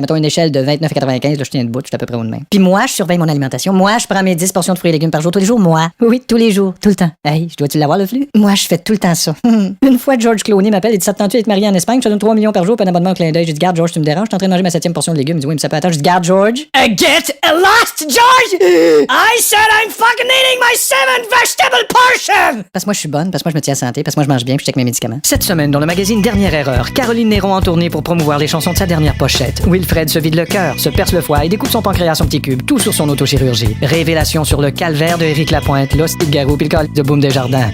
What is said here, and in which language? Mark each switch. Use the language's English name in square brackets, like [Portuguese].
[French] Mettons une échelle de 29,95. Là, je tiens debout, je suis à peu près au de même. Puis moi, je surveille mon alimentation. Moi, je prends mes 10 portions de fruits et légumes par jour tous les jours. Moi. Oui, tous les jours, tout le temps. Hey, je dois-tu l'avoir le flux? Moi, je fais tout le temps ça. Une fois, George Clooney m'appelle et dit, ça te tente-tu d'être marié en Espagne? Je te donne 3 millions par jour, puis un abonnement au clin d'œil. J'ai dit, garde, George, tu me déranges, je suis en train de manger ma 7e portion de légumes. Il dit, oui, mais ça peut attendre. Je dis, garde, George. [English] Get lost, George! I said I'm fucking eating my 7 vegetable portion! [French] Parce que moi, je suis bonne, parce que moi, je me tiens à santé, parce que moi, je mange bien, puis je check mes médicaments. Cette semaine, dans le magazine Dernière Erreur, Caroline Néron en tournée pour promouvoir les chansons de sa dernière pochette. Wilfred se vide le cœur, se perce le foie et découpe son pancréas en petits cubes, tout sur son autochirurgie. Révélation sur le calvaire de Éric Lapointe, l'hostie de Garou puis le col de Boum Desjardins.